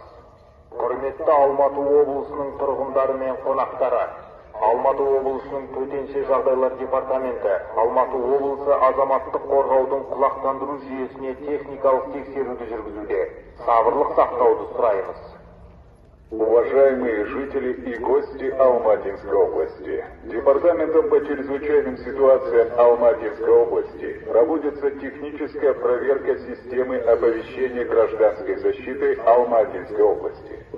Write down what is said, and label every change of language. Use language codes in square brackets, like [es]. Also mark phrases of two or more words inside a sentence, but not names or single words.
[kk] Құрметті Алматы облысының тұрғындары мен қонақтары, Алматы облысының төтенше жағдайлар департаменті, Алматы облысы азаматтық қорғаудың құлақтандыру жүйесіне техникалық тексеруді жүргізуде. Сабырлық сақтауды сұраймыз. [ru] Уважаемые жители и гости Алматинской области, Департаментом по чрезвычайным ситуациям Алматинской области проводится техническая проверка системы оповещения гражданской защиты Алматинской области.